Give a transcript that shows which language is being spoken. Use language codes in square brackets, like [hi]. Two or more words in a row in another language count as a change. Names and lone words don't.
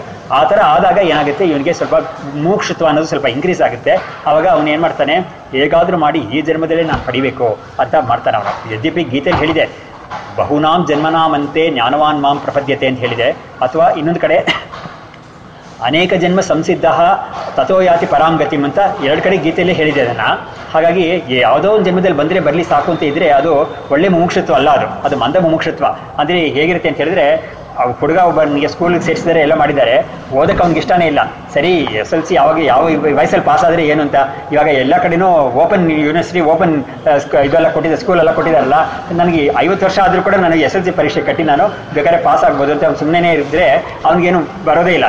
[kn] ಆ ಥರ ಆದಾಗ ಏನಾಗುತ್ತೆ, ಇವನಿಗೆ ಸ್ವಲ್ಪ ಮೋಕ್ಷತ್ವ ಅನ್ನೋದು ಸ್ವಲ್ಪ ಇನ್ಕ್ರೀಸ್ ಆಗುತ್ತೆ. ಆವಾಗ ಅವನು ಏನು ಮಾಡ್ತಾನೆ, ಹೇಗಾದರೂ ಮಾಡಿ ಈ ಜನ್ಮದಲ್ಲೇ ನಾನು ಪಡಿಬೇಕು ಅಂತ ಮಾಡ್ತಾನೆ ಅವನು. ಯದ್ಯಪಿ ಗೀತೆಯಲ್ಲಿ ಹೇಳಿದೆ [sa] ಬಹುನಾಂ ಜನ್ಮನಾಮಂತೆ ಜ್ಞಾನವಾನ್ ಮಾಂ ಪ್ರಪದ್ಯತೆ [kn] ಅಂತ ಹೇಳಿದೆ. ಅಥವಾ ಇನ್ನೊಂದು ಕಡೆ [sa] ಅನೇಕ ಜನ್ಮ ಸಂಸಿದ್ಧ ತಥೋ ಯಾತಿ ಪರಾಂ ಗತಿಂ [kn] ಅಂತ 2 ಕಡೆ ಗೀತೆಯಲ್ಲೇ ಹೇಳಿದೆ ಅದನ್ನು. ಹಾಗಾಗಿ ಯಾವುದೋ ಒಂದು ಜನ್ಮದಲ್ಲಿ ಬಂದರೆ ಬರಲಿ ಸಾಕು ಅಂತ ಇದ್ದರೆ ಅದು ಒಳ್ಳೆ ಮುಮುಕ್ಷತ್ವ ಅಲ್ಲ, ಅದು ಮಂದ ಮುಮುಕ್ಷತ್ವ. ಅಂದರೆ ಹೇಗಿರುತ್ತೆ ಅಂತ ಹೇಳಿದ್ರೆ, ಹುಡುಗ ಒಬ್ಬನಿಗೆ ಸ್ಕೂಲಿಗೆ ಸೇರಿಸಿದರೆ ಎಲ್ಲ ಮಾಡಿದ್ದಾರೆ, ಓದಕ್ಕೆ ಅವ್ನಿಗೆ ಇಷ್ಟನೇ ಇಲ್ಲ. ಸರಿ SLC ಯಾವ ವಯಸ್ಸಲ್ಲಿ ಪಾಸ್ ಆದರೆ ಏನು ಅಂತ, ಇವಾಗ ಎಲ್ಲ ಕಡೆನೂ [en] open university open [kn] ಇದೆಲ್ಲ ಕೊಟ್ಟಿದ್ದಾರೆ, ಸ್ಕೂಲೆಲ್ಲ ಕೊಟ್ಟಿದ್ದಾರಲ್ಲ, ನನಗೆ 50 ವರ್ಷ ಆದರೂ ಕೂಡ ನನಗೆ SLC ಪರೀಕ್ಷೆ ಕಟ್ಟಿ ನಾನು ಬೇಕಾದ್ರೆ ಪಾಸ್ ಆಗ್ಬೋದು ಅಂತ ಅವ್ನು ಸುಮ್ಮನೆ ಇದ್ದರೆ ಅವ್ನಿಗೇನು ಬರೋದೇ ಇಲ್ಲ.